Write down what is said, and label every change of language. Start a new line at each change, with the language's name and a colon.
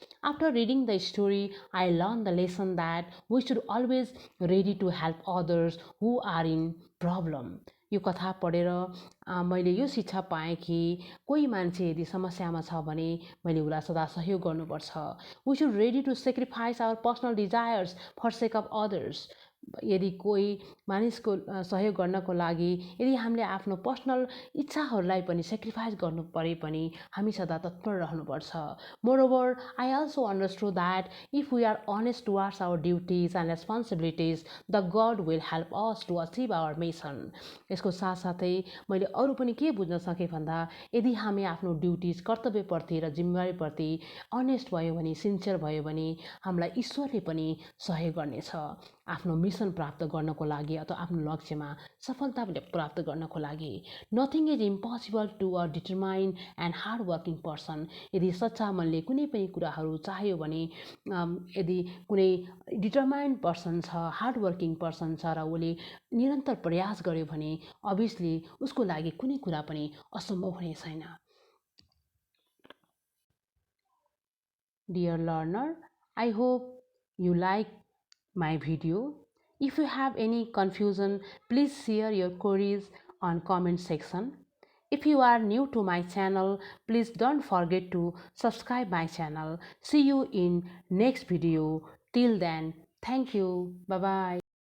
English: After reading the story I learn the lesson that we should always ready to help others who are in problem.
Nepali: यो कथा पढेर मैले यो शिक्षा पाएँ कि कोही मान्छे यदि समस्यामा छ भने मैले उसलाई सदा सहयोग गर्नुपर्छ।
English: We should ready to sacrifice our personal desires for sake of others.
Nepali: यदि कोही मानिसको सहयोग गर्नको लागि यदि हामीले आफ्नो पर्सनल इच्छाहरूलाई पनि सेक्रिफाइस गर्नु परे पनि हामी सदा तत्पर रहनुपर्छ।
English: Moreover I also understood that if we are honest towards our duties and responsibilities the God will help us to achieve our mission.
Nepali: यसको साथसाथै मैले अरू पनि के बुझ्न सकेँ भन्दा यदि हामी आफ्नो ड्युटिज कर्तव्यप्रति र जिम्मेवारीप्रति अनेस्ट भयो भने, सिन्सियर भयो भने हामीलाई ईश्वरले पनि सहयोग गर्नेछ आफ्नो मिसन प्राप्त गर्नको लागि अथवा आफ्नो लक्ष्यमा सफलता प्राप्त गर्नको लागि।
English: Nothing is impossible to a determine and hard working person.
Nepali: यदि सच्चा मनले कुनै पनि कुराहरू चाह्यो भने, यदि कुनै डिटरमाइन्ड पर्सन छ, हार्ड वर्किङ पर्सन छ र उसले निरन्तर प्रयास गर्यो भने अभियसली उसको लागि कुनै कुरा पनि असम्भव हुने छैन।
English: Dear learner, I hope you like my video. If you have any confusion, please share your queries on comment section. If you are new to my channel, please don't forget to subscribe my channel. See you in next video. Till then, thank you. Bye bye.